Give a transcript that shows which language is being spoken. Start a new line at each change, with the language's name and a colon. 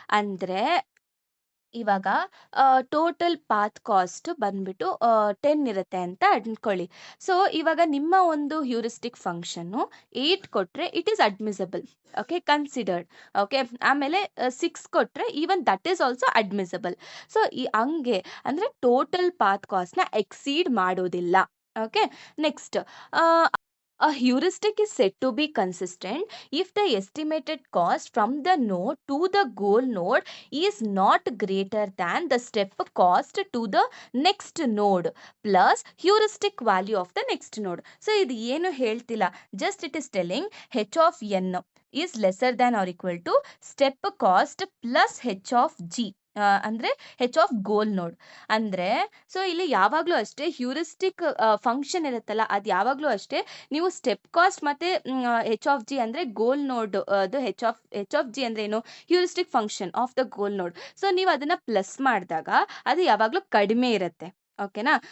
Kannada: ಅಂದ್ರೆ ಇವಾಗ total path cost ಬಂದ್ಬಿಟ್ಟು 10 ಇರುತ್ತೆ ಅಂತ ಅನ್ಕೊಳ್ಳಿ. ಸೊ ಇವಾಗ ನಿಮ್ಮ ಒಂದು ಹ್ಯೂರಿಸ್ಟಿಕ್ ಫಂಕ್ಷನ್ನು 8 ಕೊಟ್ರೆ
English: It is admissible.
Kannada: Okay, considered. Okay. ಆಮೇಲೆ 6 ಕೊಟ್ರೆ
English: Even that is also admissible.
Kannada: So ಹಂಗೆ ಅಂದ್ರೆ ಟೋಟಲ್ ಪಾತ್ ಕಾಸ್ಟ್ನ ಎಕ್ಸೀಡ್ ಮಾಡೋದಿಲ್ಲ. Okay.
English: Next, a heuristic is said to be consistent if the estimated cost from the node to the goal node is not greater than the step cost to the next node plus heuristic value of the next node. So
Kannada: ಇದು ಏನು ಹೇಳ್ತಿಲ್ಲ,
English: just it is telling h of n is lesser than or equal to step cost plus h of g.
Kannada: ಅಂದ್ರೆ H of goal ನೋಡ್ ಅಂದ್ರೆ, so ಇಲ್ಲಿ ಯಾವಾಗ್ಲೂ ಅಷ್ಟೇ heuristic function ಇರುತ್ತಲ್ಲ, ಅದು ಯಾವಾಗ್ಲೂ ಅಷ್ಟೇ ನೀವು ಸ್ಟೆಪ್ ಕಾಸ್ಟ್ ಮತ್ತೆ ಹೆಚ್ ಆಫ್ ಜಿ ಅಂದ್ರೆ ಗೋಲ್ ನೋಡ್, ಅದು ಹೆಚ್ ಆಫ್ ಜಿ ಅಂದ್ರೆ ಏನು,
English: Heuristic function of the goal node.
Kannada: ಸೊ ನೀವು ಅದನ್ನ ಪ್ಲಸ್ ಮಾಡಿದಾಗ ಅದು ಯಾವಾಗ್ಲೂ ಕಡಿಮೆ ಇರುತ್ತೆ. ಓಕೆನಾ.